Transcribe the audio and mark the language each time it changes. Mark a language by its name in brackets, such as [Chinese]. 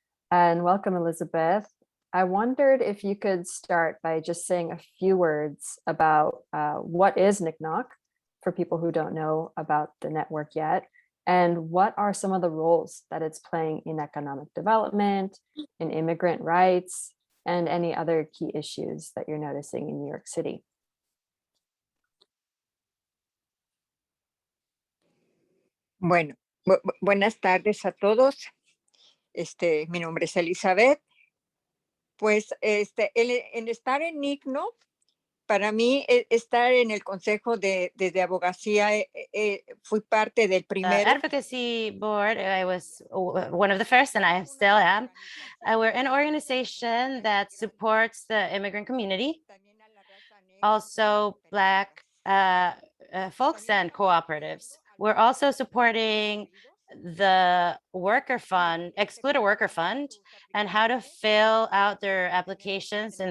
[English] And welcome, Elizabeth. I wondered if you could start by just saying a few words about what is NICNOC for people who don't know about the network yet, and what are some of the roles that it's playing in economic development, in immigrant rights, and any other key issues that you're noticing in New York City. [Spanish] Bueno, buenas tardes a todos. Mi nombre es Elizabeth. Pues en estar en NICNOC, para mí estar en el Consejo de Abogacía, fui parte del primero. [English] Advocacy board, I was one of the first, and I still am. We're an organization that supports the immigrant community, also Black folks and cooperatives. We're also supporting the worker fund, excluded worker fund, and how to fill out their applications.